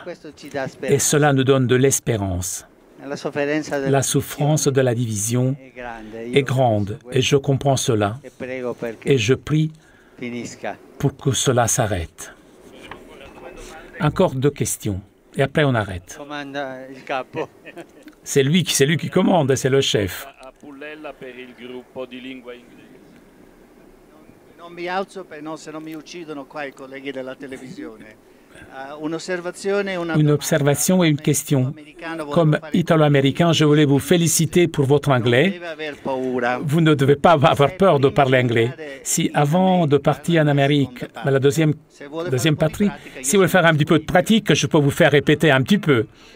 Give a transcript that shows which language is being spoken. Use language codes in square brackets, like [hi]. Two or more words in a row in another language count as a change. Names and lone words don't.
[fr] Et cela nous donne de l'espérance. La souffrance de la division est grande et je comprends cela. Et je prie pour que cela s'arrête. Encore 2 questions et après on arrête. C'est lui qui commande, c'est le chef. [it] Non mi alzo se non mi uccidono qua I colleghi della televisione. [fr] Une observation et une question. Comme italo-américain, je voulais vous féliciter pour votre anglais. Vous ne devez pas avoir peur de parler anglais. Si avant de partir en Amérique, à la deuxième patrie, si vous voulez faire un petit peu de pratique, je peux vous faire répéter un petit peu.